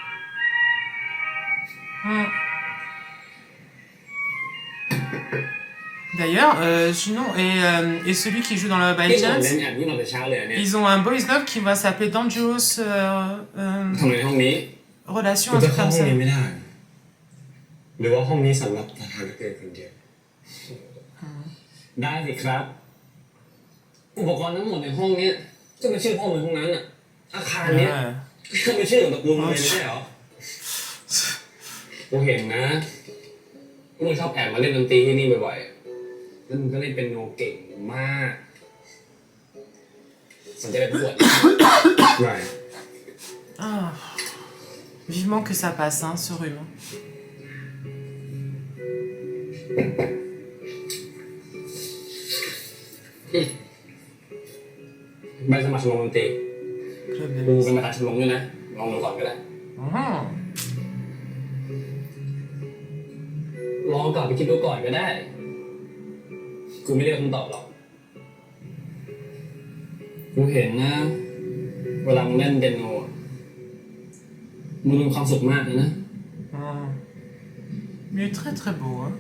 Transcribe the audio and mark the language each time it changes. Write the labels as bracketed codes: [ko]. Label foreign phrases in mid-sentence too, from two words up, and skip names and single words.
[fr] D'ailleurs, sinon, et celui qui joue dans le By Chance, ils ont un [en] boys love [fr] qui va s'appeler Dangerous Relation, un truc comme ça. [th] หรือว่าห้องนี้สำหรับทหารเกินคนเดียวได้สิครับ อุปกรณ์ทั้งหมดในห้องนี้ก็เป็นชื่อพ่อมึงทั้งนั้นอ่ะอาคารเนี้ยก็เป็นชื่อของตระกูลมึงเลยไม่ใช่เหรอกูเห็นนะมึงชอบแอบมาเล่นดนตรีที่นี่บ่อยๆแล้วมึงก็เล่นเป็นโนเก่งมากสนใจไปประกวดไม่ [fr] Vivement que ça passe, hein, ce rhume. [th] ใบสมัครชมรมดนตรีกูเป็นประธานชมรมด้วยนะลองดูก่อนก็ได้ลองกลับไปคิดดูก่อนก็ได้กูไม่เรียกคำตอบหรอกกูเห็นนะเวลามึงเล่นเปียโนมึงมีความสุขมากเลยนะ [fr] Il est très très beau, hein.